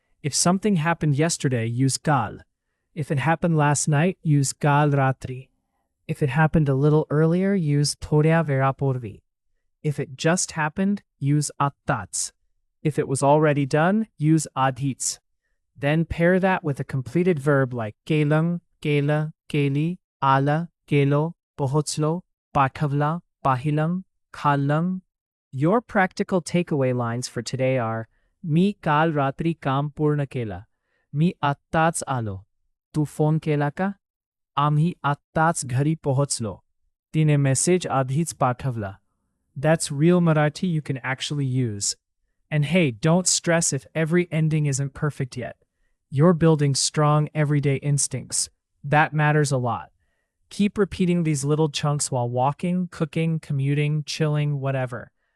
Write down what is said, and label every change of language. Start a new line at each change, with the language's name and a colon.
English: If something happened yesterday, use kal. If it happened last night, use
Marathi: kal ratri.
English: If it happened a little earlier, use
Marathi: थोड्या वेळापूर्वी.
English: If it just happened, use attats. If it was already done, use adhits. Then pair that with a completed verb like
Marathi: केलं, केलं, केली, आला, केलो, पोहोचलो, पाठवला, पाहिलं, खाल्लं.
English: Your practical takeaway lines for today are
Marathi: मी काल रात्री काम पूर्ण केलं. मी आत्ताच आलो. तू फोन केला का? आम्ही आत्ताच घरी पोहोचलो. तिने मेसेज आधीच पाठवला.
English: That's real Marathi you can actually use. And hey, don't stress if every ending isn't perfect yet. You're building strong everyday instincts. That matters a lot. Keep repeating these little chunks while walking, cooking, commuting, chilling, whatever.